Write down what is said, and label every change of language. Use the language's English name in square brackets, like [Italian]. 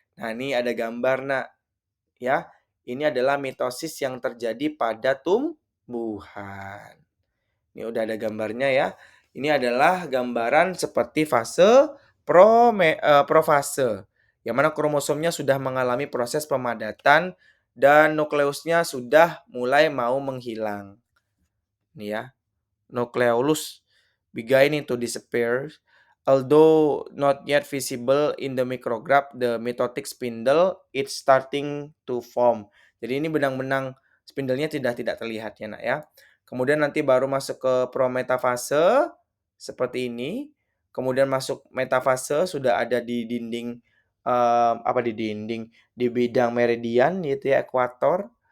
[Indonesian] Nah, ini ada gambar, Nak, ya. Ini adalah mitosis yang terjadi pada tumbuhan. Ini udah ada gambarnya ya. Ini adalah gambaran seperti fase profase, yang mana kromosomnya sudah mengalami proses pemadatan dan nukleusnya sudah mulai mau menghilang. [English] Nih ya, nucleolus beginning to disappear, although not yet visible in the micrograph, the mitotic spindle it's starting to form. [Indonesian] Jadi ini benang-benang spindlenya tidak terlihat ya, Nak ya. Kemudian nanti baru masuk ke prometafase seperti ini. Kemudian masuk metafase sudah ada di dinding apa di dinding, di bidang meridian gitu ya, ekuator.